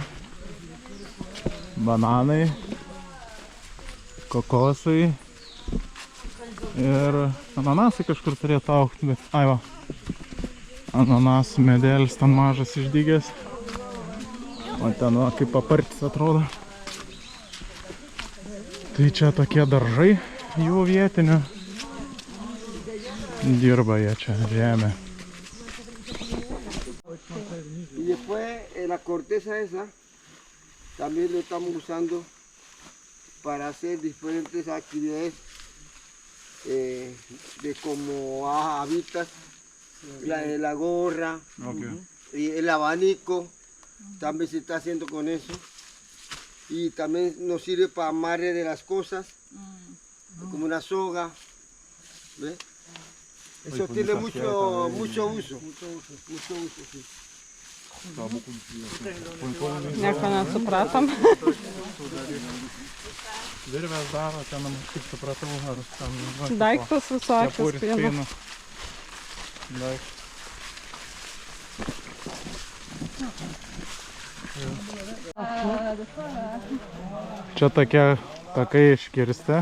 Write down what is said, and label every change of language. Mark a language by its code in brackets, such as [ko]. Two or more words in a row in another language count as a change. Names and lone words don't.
[lt] Bananai, kokosai ir ananasai kažkur turėtų augti, bet ai va, ananasų medelis ten mažas išdygęs. O ten va, kaip papartis atrodo. Tai čia tokie daržai jų vietinių. Dirba jie čia žemę. [es] Y después la corteza esa también lo estamos usando para hacer diferentes actividades de como habitas, la gorra y el abanico, también se está haciendo con eso. Y también nos sirve para amarre de las cosas, como una soga. ¿Ves? Eso tiene mucho uso. Sí. [lt] Nieko nesupratom. Virvės daro, ten, kaip supratau, ar ten... Daiktus visokius Kepurės pina. pina. Daiktus. Čia tokie takai iškirsti.